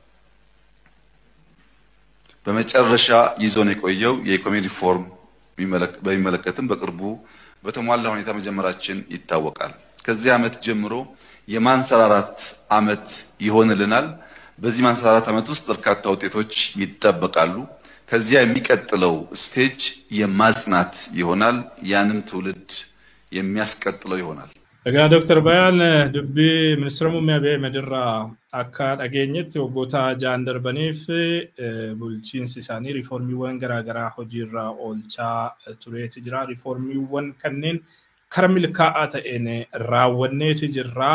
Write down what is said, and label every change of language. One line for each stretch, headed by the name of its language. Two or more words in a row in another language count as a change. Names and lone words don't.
Amharic: በመጨረሻ ይዞን የቆየው የኢኮኖሚ ሪፎርም በሚመለከትም በቅርቡ በተሟላ ሁኔታ መጀመራችን ይታወቃል። ከዚህ ዓመት ጀምሮ የማንሰራራት ዓመት ይሆንልናል። በዚህ ማንሰራራት ዓመት ውስጥ በርካታ ውጤቶች ይጠበቃሉ። ከዚያ የሚቀጥለው ስቴጅ የማጽናት ይሆናል። ያንን ትውልድ የሚያስቀጥለው ይሆናል።
Oromo: Egaa Dr. Bayaan dubbii Ministeera Muummee Abiy Ahmed irraa akka dhageenyetti waggoota 6 darbaniif bulchiinsi isaanii riiformiiwwan garaagaraa hojiirra oolchaa tureeti jira. Riiformiiwwan kanneen kara milkaa'aa ta'een raawwanneeti jirra.